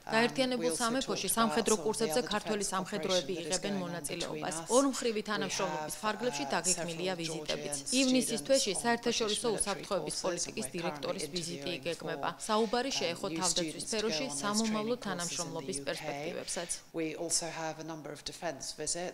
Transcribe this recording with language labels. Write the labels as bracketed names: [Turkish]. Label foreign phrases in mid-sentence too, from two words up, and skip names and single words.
[Georgian] გაერთიანებულ სამეფოში სამხედრო კურსებზე ქართველი სამხედროები იღებენ მონაწილეობას. ორმხრივი თანამშრომლობის ფარგლებში დაგეგმილია ვიზიტებიც. ივნისის თვეში საერთაშორისო უსაფრთხოების პოლიტიკის დირექტორის ვიზიტი იგეგმება. საუბარი შეეხო თავდაცვის სფეროში სამომავლო თანამშრომლობის perspectives. [English] We also have a number of defence visits.